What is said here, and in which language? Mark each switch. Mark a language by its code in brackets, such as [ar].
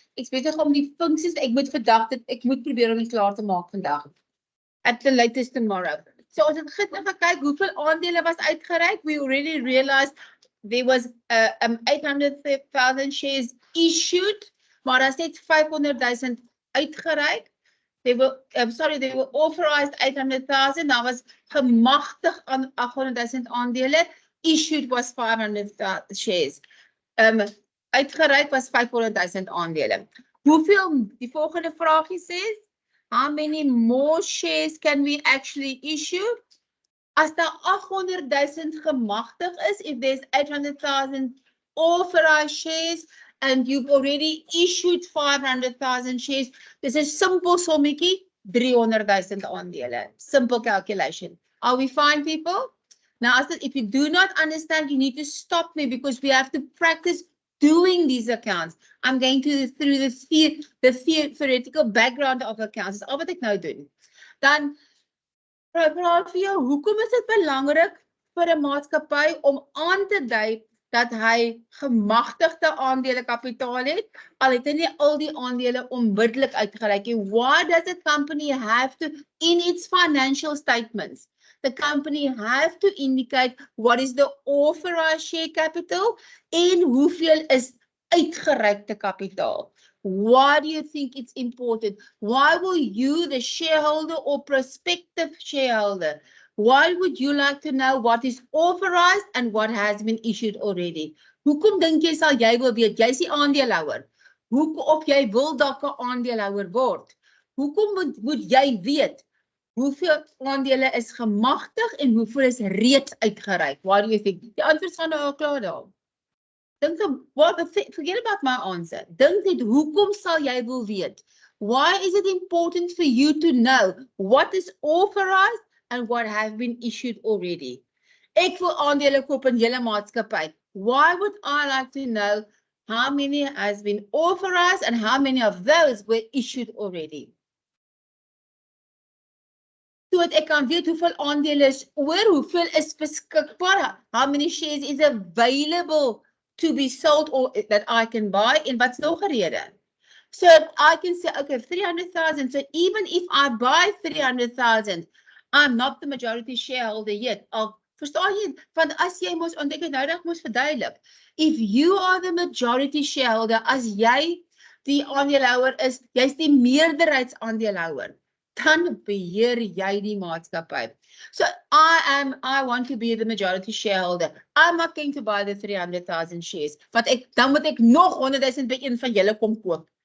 [af] Ek weet om die funksies, ek moet vandag dit, ek moet probeer om dit klaar te maak vandag. [en] At the latest tomorrow. [af] So ons het gister gekyk hoeveel aandele was uitgereik. [en] We already realized there was 800,000 shares issued, [af] maar as net 500,000 uitgereik. [en] They were authorized 800,000. Now [af] was gemagtig aan 800,000 aandele. [en] Issued was 500,000 shares. [af] Uitgereik was 500,000 aandele. Hoeveel, die volgende vraagie [en] says, how many more shares can we actually issue? [af] As daar 800,000 gemagtig is, [en] if there's 800,000 authorized shares, and you've already issued 500,000 shares. This is simple [af] sommetjie, 300,000 aandele. [en] Simple calculation. Are we fine, people? Now, if you do not understand, you need to stop me because we have to practice doing these accounts. I'm going through the theoretical background of accounts. [af] Dis al wat ek nou doen. Dan praat vir jou, hoekom is dit belangrik vir 'n maatskappy om aan te dui dat hy gemagtigde aandele kapitaal het, al het hy nie al die aandele onmiddellik uitgereik nie. [en] Why does a company have to, in its financial statements, the company have to indicate what is the authorized share capital [af] en hoeveel is uitgereikte kapitaal? [en] Why do you think it's important? Why will you, the shareholder or prospective shareholder, why would you like to know what is authorized and what has been issued already? [af] Hoekom dink jy sal jy wil weet? Jy is die aandeelhouer. Of jy wil dalk 'n aandeelhouer word? Hoekom moet jy weet hoeveel aandele is gemagtig en hoeveel is reeds uitgereik? [en] Why do you think? [af] Die antwoord gaan nou al klaar daar. Dink dan, [en] forget about my answer. [af] Dink net, hoekom sal jy wil weet? [en] Why is it important for you to know what is authorized and what have been issued already? [af] Ek wil aandele koop in julle maatskappy. [en] Why would I like to know how many has been authorized and how many of those were issued already? [af] Sodat ek kan weet hoeveel aandele is oor, hoeveel is beskikbaar, [en] how many shares is available to be sold or that I can buy, [af] en wat's nog 'n rede? [en] So I can say, okay, 300,000. So even if I buy 300,000, I'm not the majority shareholder yet. [af] Verstaan jy? Want as jy mos, want ek het nou net mos verduidelik. [en] If you are the majority shareholder, [af] as jy die aandeelhouer is, jy's die meerderheidsaandeelhouer, dan beheer jy die maatskappy. [en] So I want to be the majority shareholder. I'm not going to buy the 300,000 shares. [af] Dan moet ek nog 100,000 by een van julle kom koop.